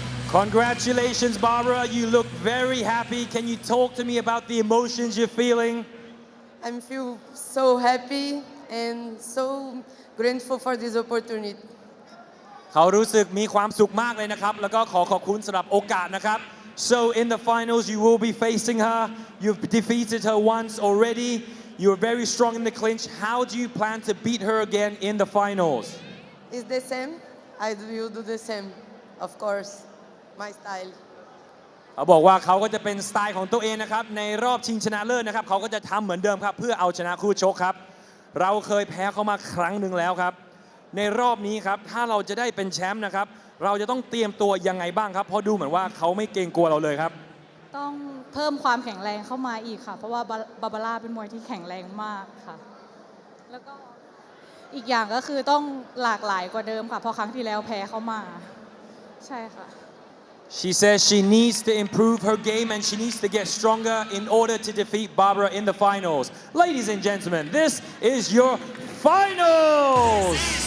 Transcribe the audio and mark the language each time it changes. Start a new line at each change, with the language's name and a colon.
English: Congratulations, Barbara. You look very happy. Can you talk to me about the emotions you're feeling? I feel so happy and so grateful for this opportunity.
Thai: เขารู้สึกมีความสุขมากเลยนะครับแล้วก็ขอบคุณสำหรับโอกาสนะครับ
English: So in the finals you will be facing her. You've defeated her once already. You're very strong in the clinch. How do you plan to beat her again in the finals? It's the same. I will do the same, of course. My style.
Thai: เขาบอกว่าเขาก็จะเป็นสไตล์ของตัวเองนะครับในรอบชิงชนะเลิศนะครับเขาก็จะทำเหมือนเดิมครับเพื่อเอาชนะคู่ชกครับเราเคยแพ้เขามาครั้งหนึ่งแล้วครับในรอบนี้ครับถ้าเราจะได้เป็นแชมป์นะครับเราจะต้องเตรียมตัวยังไงบ้างครับเพราะดูเหมือนว่าเขาไม่เกรงกลัวเราเลยครับ ต้องเพิ่มความแข็งแรงเข้ามาอีกค่ะเพราะว่าบาบาร่าเป็นมวยที่แข็งแรงมากค่ะแล้วก็อีกอย่างก็คือต้องหลากหลายกว่าเดิมค่ะเพราะครั้งที่แล้วแพ้เขามาใช่ค่ะ
English: She says she needs to improve her game and she needs to get stronger in order to defeat Barbara in the finals. Ladies and gentlemen, this is your finals!